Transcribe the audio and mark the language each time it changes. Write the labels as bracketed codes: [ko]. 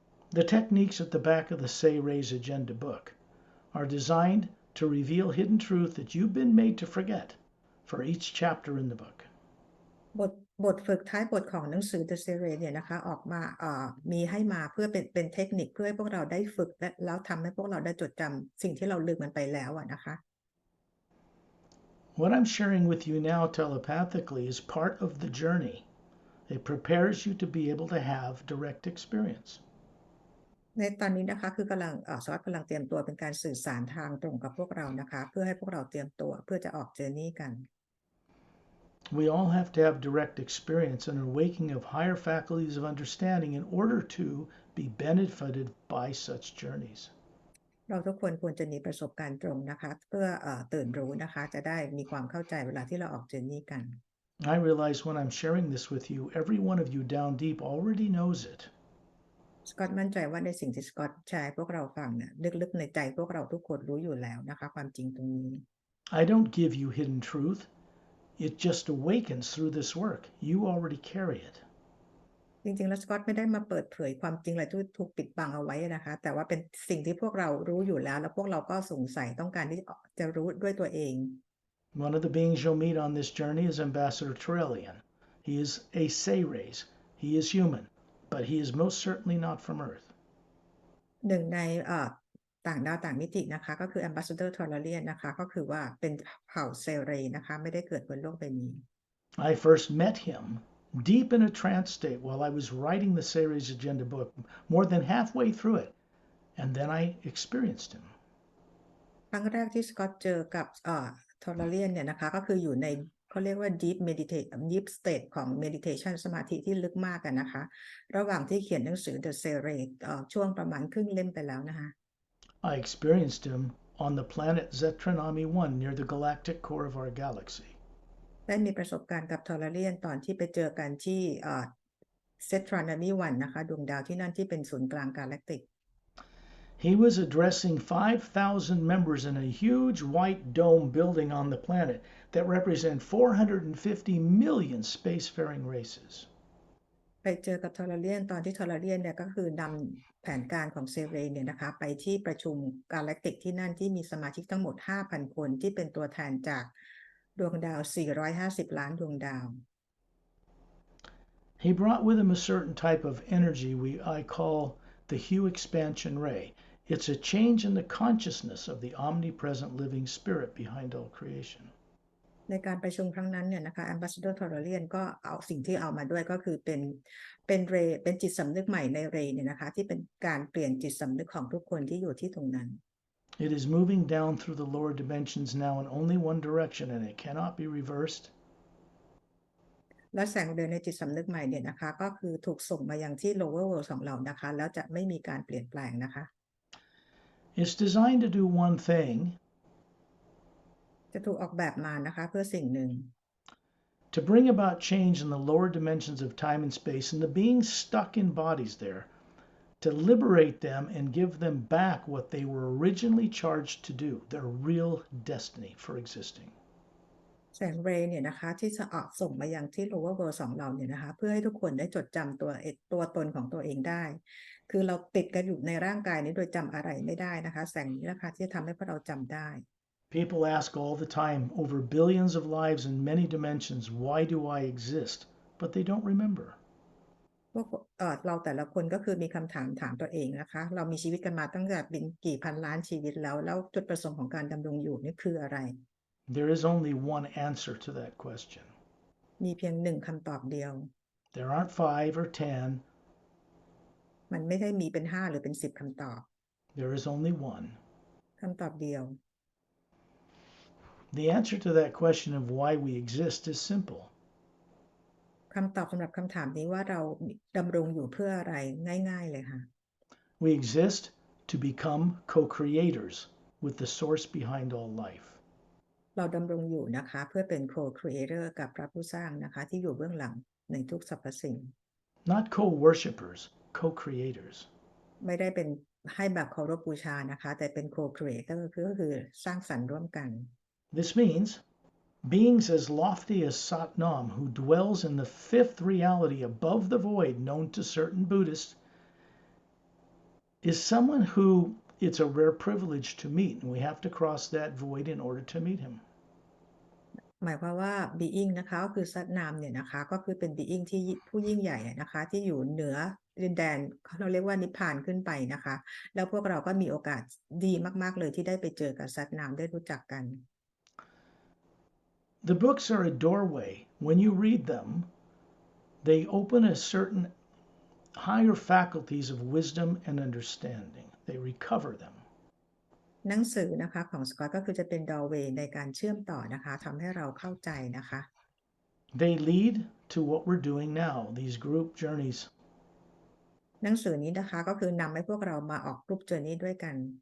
[en] The techniques at the back of the Say Raise Agenda book are designed to reveal hidden truth that you've been made to forget for each chapter in the book. [th] บทฝึกท้ายบทของหนังสือ The Series เนี่ยนะคะออกมามีให้มาเพื่อเป็นเทคนิคเพื่อให้พวกเราได้ฝึกและแล้วทำให้พวกเราได้จดจำสิ่งที่เราลืมมันไปแล้วนะคะ [en] What I'm sharing with you now telepathically is part of the journey. It prepares you to be able to have direct experience. [th] ในตอนนี้นะคะคือกำลังซอสกำลังเตรียมตัวเป็นการสื่อสารทางตรงกับพวกเรานะคะเพื่อให้พวกเราเตรียมตัวเพื่อจะออก journey กัน [en] We all have to have direct experience and a waking of higher faculties of understanding in order to be benefited by such journeys. [th] เราทุกคนควรจะมีประสบการณ์ตรงนะคะเพื่อตื่นรู้นะคะจะได้มีความเข้าใจเวลาที่เราออก journey กัน [en] I realize when I'm sharing this with you, every one of you down deep already knows it. [th] สกอตมั่นใจว่าในสิ่งที่สกอตแชร์พวกเราฟังเนี่ยลึกๆในใจพวกเราทุกคนรู้อยู่แล้วนะคะความจริงตรงนี้ [en] I don't give you hidden truth. It just awakens through this work. You already carry it. [th] จริงๆแล้วสกอตไม่ได้มาเปิดเผยความจริงอะไรที่ถูกปิดบังเอาไว้นะคะแต่ว่าเป็นสิ่งที่พวกเรารู้อยู่แล้วแล้วพวกเราก็สงสัยต้องการที่จะรู้ด้วยตัวเอง [en] One of the beings you'll meet on this journey is Ambassador Turelian. He is a Say-Rays. He is human, but he is most certainly not from Earth. [th] หนึ่งในต่างดาวต่างมิตินะคะก็คือ Ambassador Tolarian นะคะก็คือว่าเป็นเผ่าเซเรนะคะไม่ได้เกิดบนโลกใบนี้ [en] I first met him deep in a trance state while I was writing the Say-Rays Agenda book, more than halfway through it, and then I experienced him. [th] ครั้งแรกที่สกอตเจอกับTolarian เนี่ยนะคะก็คืออยู่ในเขาเรียกว่า [en] deep state [th] ของ meditation สมาธิที่ลึกมากกันนะคะระหว่างที่เขียนหนังสือ The Say-Ray ช่วงประมาณครึ่งเล่มไปแล้วนะคะ [en] I experienced him on the planet Zetranami 1 near the galactic core of our galaxy. [th] ได้มีประสบการณ์กับทอร์เรียนตอนที่ไปเจอกันที่เซตรานามีวันนะคะดวงดาวที่นั่นที่เป็นศูนย์กลางกาแล็กติก [en] He was addressing 5,000 members in a huge white dome building on the planet that represent 450 million spacefaring races. [th] ไปเจอกับทอร์เรียนตอนที่ทอร์เรียนเนี่ยก็คือนำแผนการของเซเรเนี่ยนะคะไปที่ประชุมกาแล็กติกที่นั่นที่มีสมาชิกทั้งหมด 5,000 คนที่เป็นตัวแทนจากดวงดาว 450 ล้านดวงดาว [en] He brought with him a certain type of energy I call the Hue Expansion Ray. It's a change in the consciousness of the omnipresent living spirit behind all creation. [th] ในการประชุมครั้งนั้นเนี่ยนะคะ Ambassador Tolarian ก็เอาสิ่งที่เอามาด้วยก็คือเป็นจิตสำนึกใหม่ในเรเนี่ยนะคะที่เป็นการเปลี่ยนจิตสำนึกของทุกคนที่อยู่ที่ตรงนั้น [en] It is moving down through the lower dimensions now in only one direction and it cannot be reversed. [th] และแสงเดือนในจิตสำนึกใหม่เนี่ยนะคะก็คือถูกส่งมายังที่ [en] lower world [th] ของเรานะคะแล้วจะไม่มีการเปลี่ยนแปลงนะคะ [en] It's designed to do one thing. [th] จะถูกออกแบบมานะคะเพื่อสิ่งหนึ่ง [en] To bring about change in the lower dimensions of time and space and the beings stuck in bodies there, to liberate them and give them back what they were originally charged to do, their real destiny for existing. [th] แสงเรย์เนี่ยนะคะที่จะออกส่งมายังที่ [en] lower world [th] ของเราเนี่ยนะคะเพื่อให้ทุกคนได้จดจำตัวตนของตัวเองได้คือเราติดกันอยู่ในร่างกายนี้โดยจำอะไรไม่ได้นะคะแสงนี้นะคะที่จะทำให้พวกเราจำได้ [en] People ask all the time, over billions of lives in many dimensions, why do I exist? But they don't remember. [th] พวกเราแต่ละคนก็คือมีคำถามถามตัวเองนะคะเรามีชีวิตกันมาตั้งแต่เป็นกี่พันล้านชีวิตแล้วจุดประสงค์ของการดำรงอยู่นี่คืออะไร [en] There is only one answer to that question. [th] มีเพียงหนึ่งคำตอบเดียว [en] There aren't 5 or 10. [th] มันไม่ได้มีเป็น5หรือเป็น10คำตอบ [en] There is only one. [th] คำตอบเดียว [en] The answer to that question of why we exist is simple. [th] คำตอบสำหรับคำถามนี้ว่าเราดำรงอยู่เพื่ออะไรง่ายๆเลยค่ะ [en] We exist to become co-creators with the source behind all life. [th] เราดำรงอยู่นะคะเพื่อเป็น co-creator กับพระผู้สร้างนะคะที่อยู่เบื้องหลังในทุกสรรพสิ่ง [en] Not co-worshippers, co-creators. [th] ไม่ได้เป็นให้แบบเคารพบูชานะคะแต่เป็น co-creator ก็คือสร้างสรรค์ร่วมกัน [en] This means beings as lofty as Satnam, who dwells in the fifth reality above the void known to certain Buddhists, is someone who it's a rare privilege to meet, and we have to cross that void in order to meet him. [th] หมายความว่า being นะคะก็คือสัตนามเนี่ยนะคะก็คือเป็น being ที่ผู้ยิ่งใหญ่นะคะที่อยู่เหนือดินแดนเราเรียกว่านิพพานขึ้นไปนะคะแล้วพวกเราก็มีโอกาสดีมากๆเลยที่ได้ไปเจอกับสัตนามได้รู้จักกัน [en] The books are a doorway. When you read them, they open a certain higher faculties of wisdom and understanding. They recover them. [th] หนังสือนะคะของสกอตก็คือจะเป็น doorway ในการเชื่อมต่อนะคะทำให้เราเข้าใจนะคะ [en] They lead to what we're doing now, these group journeys. [th] หนังสือนี้นะคะก็คือนำให้พวกเรามาออก [en] group journey [th] ด้วยกัน